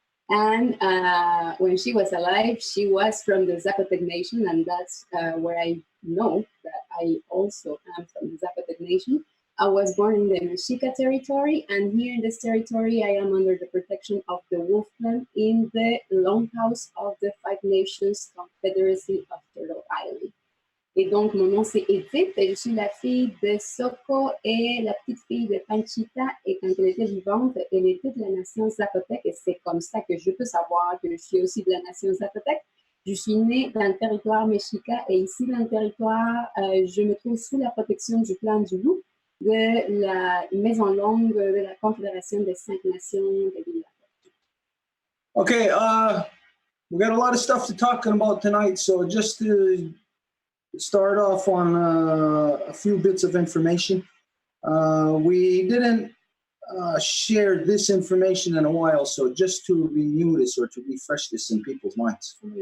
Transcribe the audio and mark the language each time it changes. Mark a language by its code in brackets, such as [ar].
[en] And when she was alive, she was from the Zapotec Nation, and that's where I know that I also am from the Zapotec Nation. I was born in the Mexica territory, and here in this territory, I am under the protection of the Wolf Clan in the Longhouse of the Five Nations Confederacy of Turtle Island. [fr] Et donc, mon nom, c'est Edith, et je suis la fille de Soko et la petite fille de Panchita. Et quand elle était vivante, elle était de la nation Zapotec, et c'est comme ça que je peux savoir que je suis aussi de la nation Zapotec. Je suis née dans le territoire Mexica, et ici, dans le territoire, je me trouve sous la protection du clan du loup, de la Maison Longue de la Confédération des 5 Nations de l'île. [en] Okay, we got a lot of stuff to talk about tonight, so just to start off on a few bits of information. We didn't share this information in a while, so just to renew this or to refresh this in people's minds.